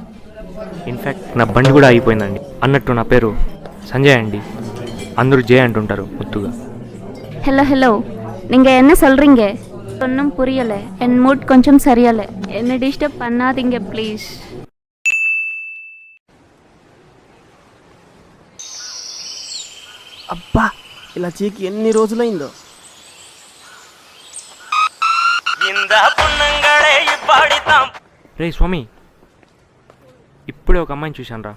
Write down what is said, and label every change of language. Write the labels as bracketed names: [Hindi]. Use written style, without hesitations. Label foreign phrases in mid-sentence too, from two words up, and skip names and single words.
[Telugu] ఇన్ఫ్యాక్ట్ నా బండి కూడా అయిపోయిందండి. అన్నట్టు నా పేరు సంజయ్ అండి, అందరూ జయ అంటుంటారు ముద్దుగా. హలో హలో, [Tamil] நீங்கள் என்ன சொல்கிறீங்க? ஒன்றும் புரியலை. என் மூட் கொஞ்சம் சரியலை. என்னை டிஸ்டர்ப் பண்ணாதீங்க ப்ளீஸ். [Telugu] అబ్బా ఇలా చీకి ఎన్ని రోజులైందో. రే స్వామి, ఇప్పుడే ఒక అమ్మాయిని చూశాను రా.